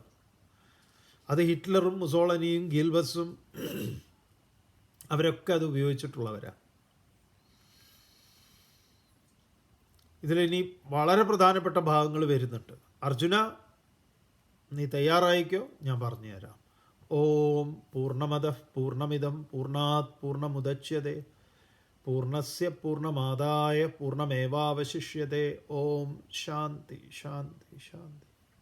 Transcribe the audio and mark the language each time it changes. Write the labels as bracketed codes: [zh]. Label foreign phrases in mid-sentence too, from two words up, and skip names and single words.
[ml] അത് ഹിറ്റ്ലറും മുസോളനിയും ഗിൽബസും അവരൊക്കെ അത് ഉപയോഗിച്ചിട്ടുള്ളവരാണ്. ഇതിലിനി വളരെ പ്രധാനപ്പെട്ട ഭാഗങ്ങൾ വരുന്നുണ്ട്. അർജുന, നീ തയ്യാറായിക്കോ, ഞാൻ പറഞ്ഞുതരാം. [sa] ഓം പൂർണ്ണമദഃ പൂർണ്ണമിദം പൂർണ്ണാത് പൂർണ്ണമുദച്യതേ പൂർണ്ണസ്യ പൂർണ്ണമാദായ പൂർണ്ണമേവാവശിഷ്യതേ. ഓം ശാന്തി ശാന്തി ശാന്തി.